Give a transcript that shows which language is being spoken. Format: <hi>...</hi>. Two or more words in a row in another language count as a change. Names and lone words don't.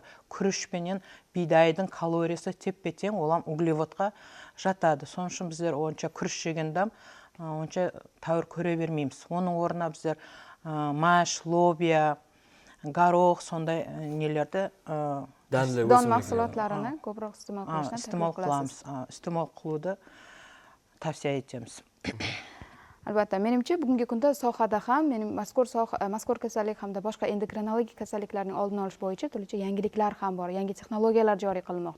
<kaa>Күріш пенен бидайдың калориясы теппе-тең, олам углеводқа жатады. Соның үшін біздер онша күріш жегендем, онша тәуір көре бермейміз. Оның орнына біздер маш, лобия, горох, сондай нелерді</kaa> <uz>дон mahsulotlarini ko'proq iste'mol qilishdan qilamiz. Iste'mol qilуды tavsiya etamiz. Albatta, menimcha bugungi kunda sohada ham mazkur kasallik hamda boshqa endokrinologik kasalliklarning oldini olish bo'yicha turlicha yangiliklar ham bor, yangi texnologiyalar joriy qilinmoqda.</uz>